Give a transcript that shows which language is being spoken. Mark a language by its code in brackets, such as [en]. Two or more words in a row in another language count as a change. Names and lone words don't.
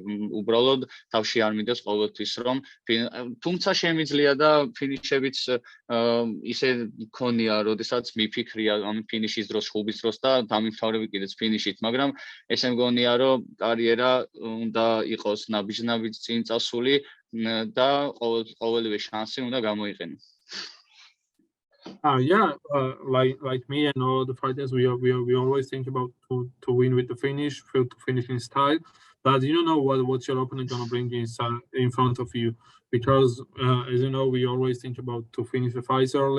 [ka] უბრალოდ თავში არ მიდის ყოველთვის რომ თუმცა შემიძლია და ფინიშებიც ისე მქონია, როდესაც მიფიქრია ამ ფინიშის დროს, ჩხუბის დროს და დამიმთავრები კიდეც ფინიშით, მაგრამ ესე მგონია, რომ კარიერა უნდა იყოს ნაბიჯ-ნაბიჯ წინ წასული და ყოველივე შანსი უნდა გამოიყენო. [en] Yeah, like me and all the fighters, we always think about to win with the finish, to finish in style. But you don't know what your opponent gonna bring in front of you, because as you know, we always think about to finish the fights early.